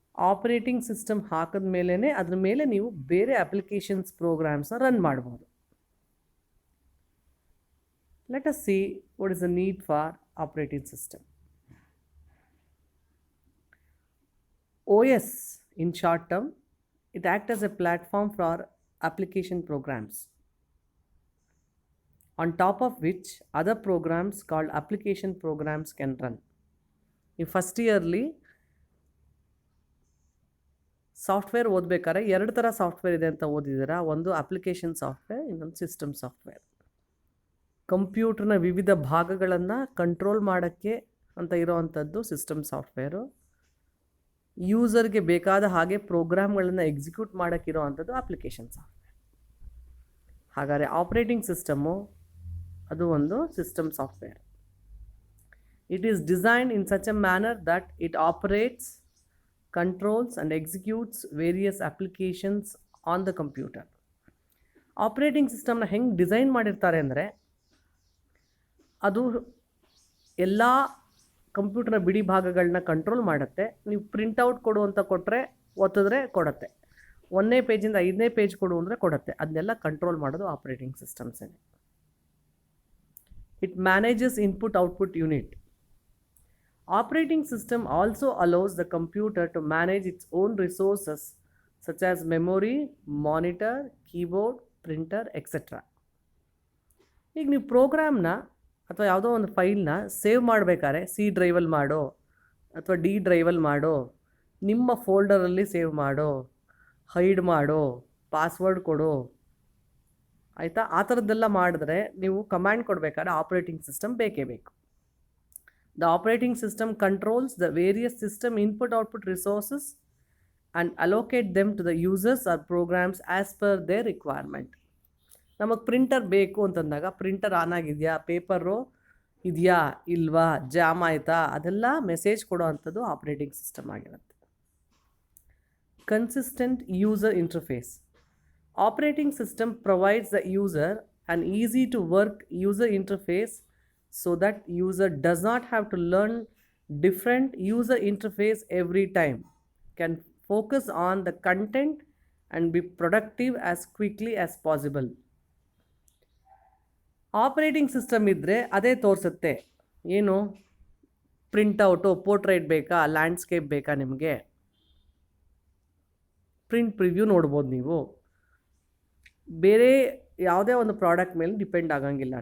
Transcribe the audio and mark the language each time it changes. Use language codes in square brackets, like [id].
[kn] Operating system ಹಾಕಿದ ಮೇಲೇ ಅದ್ರ ಮೇಲೆ ನೀವು ಬೇರೆ ಅಪ್ಲಿಕೇಶನ್ಸ್ ಪ್ರೋಗ್ರಾಮ್ಸ್ನ ರನ್ ಮಾಡ್ಬೋದು. [en] Let us see what is the need for operating system. OS in short term, it acts as a platform for application programs, on top of which other programs called application programs can run. In first yearly [kn] software ಓದಬೇಕಾದ್ರೆ ಎರಡು ಥರ software ಇದೆ ಅಂತ ಓದಿದ್ದೀರಾ. ಒಂದು application software, ಇನ್ನೊಂದು system software. ಕಂಪ್ಯೂಟರ್ನ ವಿವಿಧ ಭಾಗಗಳನ್ನು control ಮಾಡೋಕ್ಕೆ ಅಂತ ಇರೋವಂಥದ್ದು ಸಿಸ್ಟಮ್ ಸಾಫ್ಟ್ವೇರು. ಯೂಸರ್ಗೆ ಬೇಕಾದ ಹಾಗೆ ಪ್ರೋಗ್ರಾಮ್ಗಳನ್ನು ಎಕ್ಸಿಕ್ಯೂಟ್ ಮಾಡೋಕ್ಕಿರೋ ಅಂಥದ್ದು ಅಪ್ಲಿಕೇಶನ್ ಸಾಫ್ಟ್ವೇರ್. ಹಾಗಾದರೆ ಆಪರೇಟಿಂಗ್ ಸಿಸ್ಟಮು ಅದು ಒಂದು system software. [en] It is designed in such a manner that it operates, controls and executes various applications on the computer. [kn] Operating ಸಿಸ್ಟಮ್ನ ಹೆಂಗೆ ಡಿಸೈನ್ ಮಾಡಿರ್ತಾರೆ ಅಂದರೆ, ಅದು ಎಲ್ಲ ಕಂಪ್ಯೂಟರ್ನ ಬಿಡಿ ಭಾಗಗಳನ್ನ ಕಂಟ್ರೋಲ್ ಮಾಡುತ್ತೆ. ನೀವು ಪ್ರಿಂಟೌಟ್ ಕೊಡು ಅಂತ ಕೊಟ್ಟರೆ ಒತ್ತಿದ್ರೆ ಕೊಡುತ್ತೆ, 1ನೇ ಪೇಜಿಂದ 5ನೇ ಪೇಜ್ ಕೊಡು ಅಂದರೆ ಕೊಡುತ್ತೆ. ಅದನ್ನೆಲ್ಲ ಕಂಟ್ರೋಲ್ ಮಾಡೋದು operating ಸಿಸ್ಟಮ್ಸೇ. [en] It manages input output unit. Operating system also allows the computer to manage its own resources such as memory, monitor, keyboard, printer, etc. [kn] ಈಗ ನೀವು ಪ್ರೋಗ್ರಾಮ್ನ ಅಥವಾ ಯಾವುದೋ ಒಂದು ಫೈಲ್ನ ಸೇವ್ ಮಾಡಬೇಕಾದ್ರೆ C ಡ್ರೈವಲ್ಲಿ ಮಾಡೋ ಅಥವಾ D ಡ್ರೈವಲ್ಲಿ ಮಾಡೋ, ನಿಮ್ಮ ಫೋಲ್ಡರಲ್ಲಿ ಸೇವ್ ಮಾಡೋ, ಹೈಡ್ ಮಾಡೋ, ಪಾಸ್ವರ್ಡ್ ಕೊಡೋ, ಆಯಿತಾ, ಆ ಥರದ್ದೆಲ್ಲ ಮಾಡಿದ್ರೆ ನೀವು ಕಮ್ಯಾಂಡ್ ಕೊಡಬೇಕಾದ್ರೆ ಆಪರೇಟಿಂಗ್ ಸಿಸ್ಟಮ್ ಬೇಕೇ ಬೇಕು. [en] The operating system controls the various system input-output resources and allocate them to the users or programs as per their requirement. [kn] ನಮಗೆ ಪ್ರಿಂಟರ್ ಬೇಕು ಅಂತಂದಾಗ ಪ್ರಿಂಟರ್ ಆನ್ ಆಗಿದೆಯಾ, ಪೇಪರು ಇದೆಯಾ ಇಲ್ವಾ, ಜಾಮ್ ಆಯಿತಾ, ಅದೆಲ್ಲ ಮೆಸೇಜ್ ಕೊಡೋ ಅಂಥದ್ದು ಆಪರೇಟಿಂಗ್ ಸಿಸ್ಟಮ್ ಆಗಿರುತ್ತೆ. [en] Consistent user interface. Operating system provides the user an easy to work user interface so that user does not have to learn different user interface every time, can focus on the content and be productive as quickly as possible. [kn] Operating system ಇದ್ದರೆ ಅದೇ ತೋರಿಸುತ್ತೆ. ಏನು, printout, portrait ಬೇಕಾ, landscape ಬೇಕಾ, ನಿಮಗೆ print preview ನೋಡ್ಬೋದು. ನೀವು ಬೇರೆ ಯಾವುದೇ ಒಂದು ಪ್ರಾಡಕ್ಟ್ ಮೇಲೆ ಡಿಪೆಂಡ್ ಆಗಂಗಿಲ್ಲ.